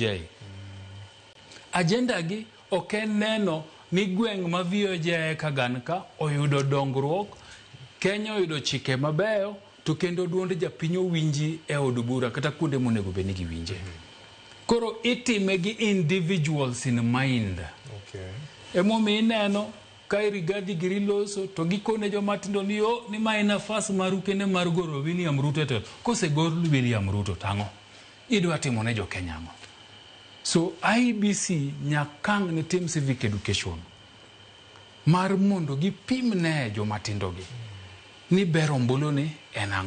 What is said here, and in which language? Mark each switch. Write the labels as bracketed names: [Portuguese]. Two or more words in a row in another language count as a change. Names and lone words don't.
[Luo (Kenya and Tanzania)] Agenda gi ok en neno ni gweng' ma VOJ ka gan ka oyudo dongruok Kenya oyudo chike mabeyo to kendo duond japiny owinji e od bura kata kuonde monego bed ni giwinje. Koro itime gi [English] individuals in mind. [Luo (Kenya and Tanzania)] Emomiyo ineno ka Rigathi giri loso to gikone joma tindo ni ma en nafas maru kende mar goro William Ruto to kosegor William Ruto tang'o idwa timo ne jo Kenya ang'o. So IEBC nyakang ne tim [English] civic education [Luo (Kenya and Tanzania)] mar mondo gipim ne joma tindo gi ni ber ombulu ni en ang'o.